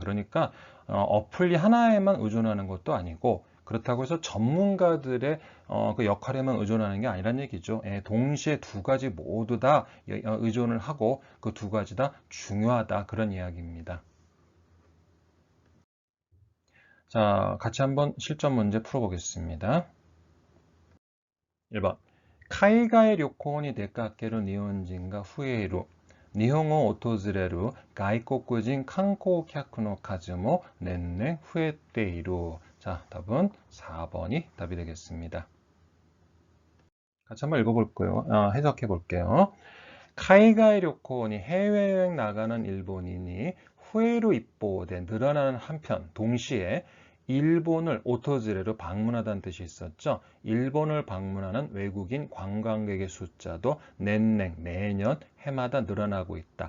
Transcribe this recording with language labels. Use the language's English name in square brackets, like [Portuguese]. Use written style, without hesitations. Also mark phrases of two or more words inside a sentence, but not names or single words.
[Korean] 그러니까 어플리 하나에만 의존하는 것도 아니고 그렇다고 해서 전문가들의 그 역할에만 의존하는 게 아니란 얘기죠. 예, 동시에 두 가지 모두 다 의존을 하고 그 두 가지 다 중요하다. 그런 이야기입니다. 자, 같이 한번 실전 문제 풀어보겠습니다. 1번. [Japanese] 海外旅行に出かける 日本人が 増える. 日本を訪れる 外国人 観光客の 数も 年々 増えている. [Korean] 자, 답은 4번이 답이 되겠습니다. 같이 한번 읽어볼게요. 해석해 볼게요. [Japanese] 海外旅行に [Korean] 해외여행 나가는 일본인이 후회로 입보된 늘어나는 한편 동시에 일본을 오토즈레로 방문하다는 뜻이 있었죠. 일본을 방문하는 외국인 관광객의 숫자도 내년 해마다 늘어나고 있다.